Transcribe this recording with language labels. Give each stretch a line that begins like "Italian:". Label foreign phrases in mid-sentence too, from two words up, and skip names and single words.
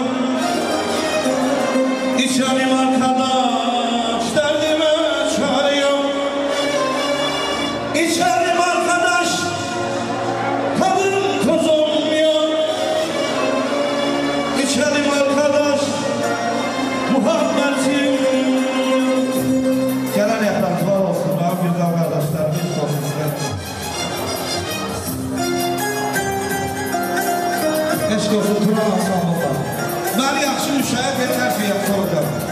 Turkish: İçerim arkadaş, derdime çare yok. İçerim arkadaş, tadım tozum yok. İçerim arkadaş, muhabbetim yok.
Azerbaijani: Gələn yaxlar olsun, mənim gözəl qardaşlarım, eşq olsun sizə. Eşq olsun, Turan Aslanlıqlar. Məni yaxşı müşahidə etər ki, yaxşı olacaq.